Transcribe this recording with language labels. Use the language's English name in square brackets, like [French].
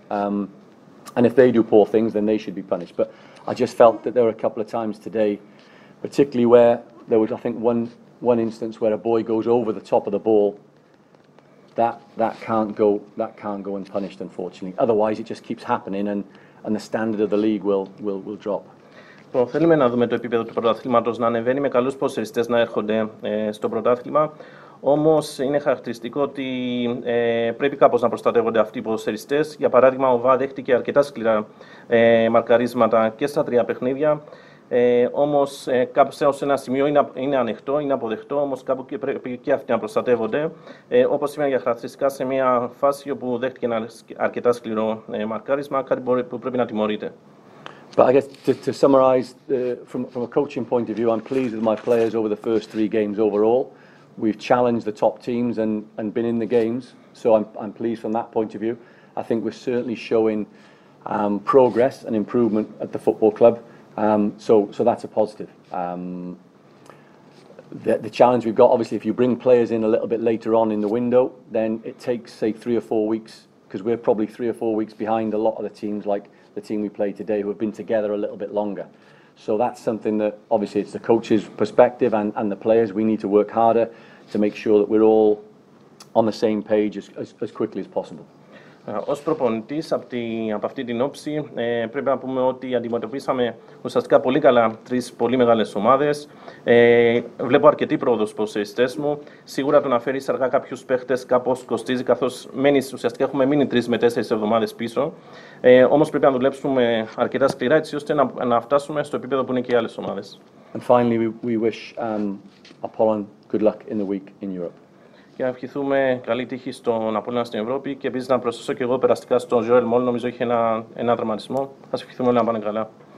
[English] And if they do poor things, then they should be punished. But I just felt that there were a couple of times today, particularly where there was, I think, one instance where a boy goes over the top of the ball. That can't go unpunished, unfortunately. Otherwise, it just keeps happening, and the standard of the league will drop. [Greek] Θέλουμε να δούμε το επίπεδο του πρωταθλήματος να ανεβαίνει, με καλούς ποδοσφαιριστές να έρχονται στο πρωτάθλημα. Όμως είναι χαρακτηριστικό ότι πρέπει κάπως να προστατεύονται αυτοί οι ποδοσφαιριστές. Για παράδειγμα, ο ΒΑ δέχτηκε αρκετά σκληρά μαρκαρίσματα και στα τρία παιχνίδια. Όμως κάπου σε ένα σημείο είναι ανοιχτό, είναι αποδεκτό, όμως κάπου και πρέπει και αυτοί να προστατεύονται. Όπως σήμερα για χαρακτηριστικά σε μια φάση όπου δέχτηκε ένα αρκετά σκληρό μαρκάρισμα, κάτι που πρέπει να τιμωρείται. [English] But I guess to summarise, from a coaching point of view, I'm pleased with my players over the first three games overall. We've challenged the top teams and been in the games, so I'm pleased from that point of view. I think we're certainly showing progress and improvement at the football club, so that's a positive. The challenge we've got, obviously, if you bring players in a little bit later on in the window, then it takes, say, 3 or 4 weeks because we're probably 3 or 4 weeks behind a lot of the teams, like the team we played today, who have been together a little bit longer. So that's something that, obviously, it's the coach's perspective and the players. We need to work harder to make sure that we're all on the same page as quickly as possible. [Greek] Ως προπονητής από αυτή την όψη πρέπει να πούμε ότι αντιμετωπίσαμε ουσιαστικά πολύ καλά 3 πολύ μεγάλες ομάδες. Βλέπω αρκετή πρόοδο στους ποδοσφαιριστές μου. Σίγουρα το να φέρεις αργά κάποιους παίχτες κάπως κοστίζει, καθώς ουσιαστικά έχουμε μείνει 3 με 4 εβδομάδες πίσω. Όμως πρέπει να δουλέψουμε αρκετά σκληρά έτσι ώστε να φτάσουμε στο επίπεδο που είναι και οι άλλες ομάδες. [English] And finally, we wish Apollon good luck in the week in Europe. [Greek] Και να ευχηθούμε καλή τύχη στον Απόλλωνα στην Ευρώπη και επίσης να προσθέσω και εγώ περαστικά στον Ζωέλ Μόλ, νομίζω είχε ένα τραυματισμό. Ας ευχηθούμε όλοι να πάνε καλά.